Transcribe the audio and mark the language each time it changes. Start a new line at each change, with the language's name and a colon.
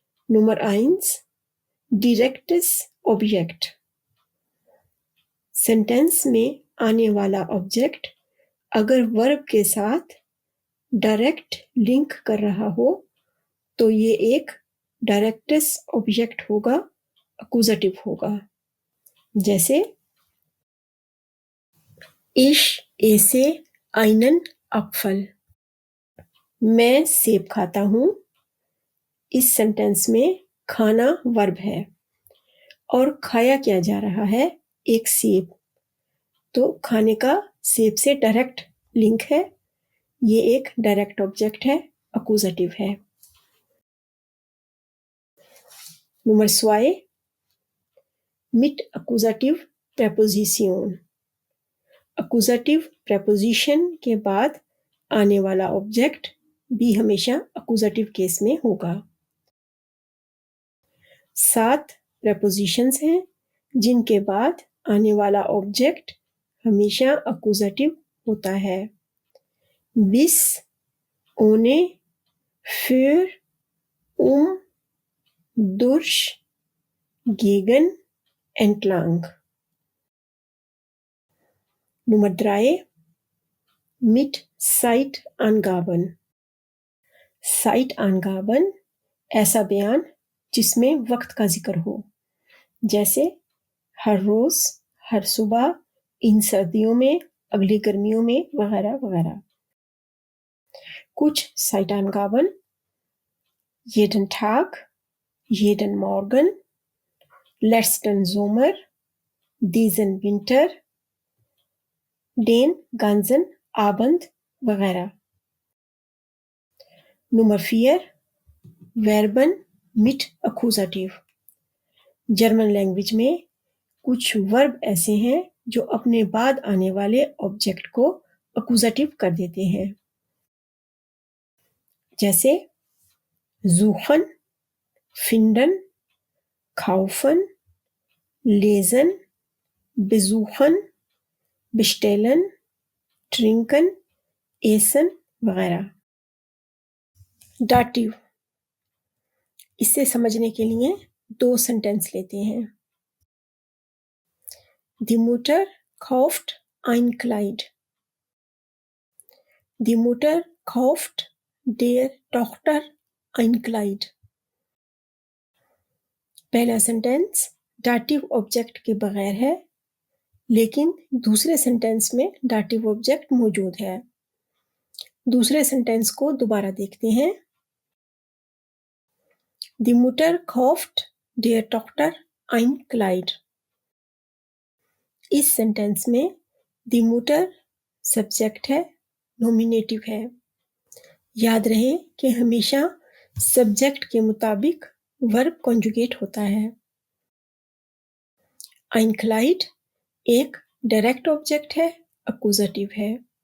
Hindi: Number 1, directs object. Sentence में आने वाला ऑब्जेक्ट अगर वर्ब के साथ डायरेक्ट लिंक कर रहा हो तो ये एक डायरेक्ट्स ऑब्जेक्ट होगा, अक्यूजेटिव होगा.
German: जैसे Ich esse einen Apfel.
Hindi: मैं सेब खाता हूं. इस सेंटेंस में खाना वर्ब है और खाया क्या जा रहा है, एक सेब. तो खाने का सेब से डायरेक्ट लिंक है. ये एक डायरेक्ट ऑब्जेक्ट है, अक्यूजेटिव है. Number 2, mit accusative preposition. Accusative preposition के बाद आने वाला ऑब्जेक्ट भी हमेशा अक्यूजेटिव केस में होगा. 7 प्रेपोजिशंस हैं जिनके बाद आने वाला ऑब्जेक्ट हमेशा अक्यूजेटिव होता है.
German: bis, ohne, für, durch, gegen, entlang. Nummer 3, mit Zeitangaben. Zeitangaben
Hindi: ऐसा बयान जिसमें वक्त का जिक्र हो, जैसे हर रोज, हर सुबह, इन सर्दियों में, अगली गर्मियों में, वगैरह वगैरह।
German: कुछ साइटानगाबन, jeden Tag, jeden Morgen, letzten Sommer, diesen Winter, den ganzen Abend
Hindi: वगैरह।
German: नंबर 4 Verben mit Akkusativ।
Hindi: German language में कुछ वर्ब ऐसे हैं जो अपने बाद आने वाले ऑब्जेक्ट को अक्यूजेटिव कर देते हैं, जैसे suchen, finden, kaufen, lesen, besuchen, bestellen, trinken, essen वगैरह। डाटिव, इसे समझने के लिए 2 सेंटेंस लेते हैं।
German: Die Mutter kauft ein Kleid. Die Mutter kauft der Tochter ein Kleid.
Hindi: पहला सेंटेंस डाटिव ऑब्जेक्ट के बगैर है, लेकिन दूसरे सेंटेंस में डाटिव ऑब्जेक्ट मौजूद है। दूसरे सेंटेंस को दोबारा देखते हैं।
German: Die Mutter kauft der Tochter ein Kleid.
Hindi: इस सेंटेंस में die Mutter सब्जेक्ट है, नॉमिनेटिव है। याद रहे कि हमेशा सब्जेक्ट के मुताबिक वर्ब कॉन्जुगेट होता है। ein Kleid एक डायरेक्ट ऑब्जेक्ट है, अक्यूजेटिव है।